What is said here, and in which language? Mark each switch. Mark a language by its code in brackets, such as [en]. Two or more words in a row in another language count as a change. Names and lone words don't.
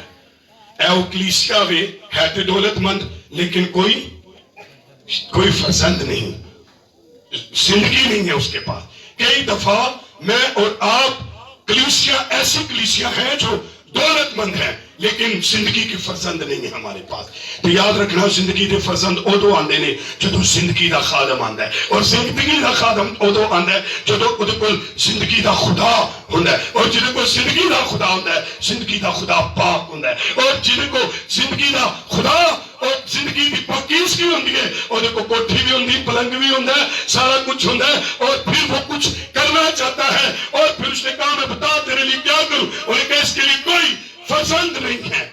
[ur] اے وہ کلیسیا وے ہے تو دولت مند لیکن کوئی فرزند نہیں، زندگی نہیں ہے اس کے پاس. کئی دفعہ میں اور آپ کلیسیا ایسی کلیسیا ہے جو دولت مند ہیں لیکن زندگی کی فرزند نہیں ہے ہمارے پاس. [pa] تو یاد رکھنا زندگی دے فرزند ادو آندے نے جدو زندگی دا خادم آندا ہے, اور زندگی دا خادم ادو آندا ہے جدو اودے کول زندگی دا خدا ہوندا ہے, اور جدے کول زندگی دا خدا ہوندا ہے زندگی دا خدا پاک ہوندا ہے, اور جدے کو زندگی دا خدا اور زندگی دی پاکیزگی ہوندی ہے اودے کو کوٹھی بھی ہوندی, پلنگ بھی ہوندا ہے, سارا کچھ ہوندا ہے, [ur] اور پھر وہ کچھ کرنا چاہتا ہے اور پھر اس نے کہا میں بتا تیرے لیے کیا کروں, اور کہ اس کے لیے کوئی فرزند نہیں ہے.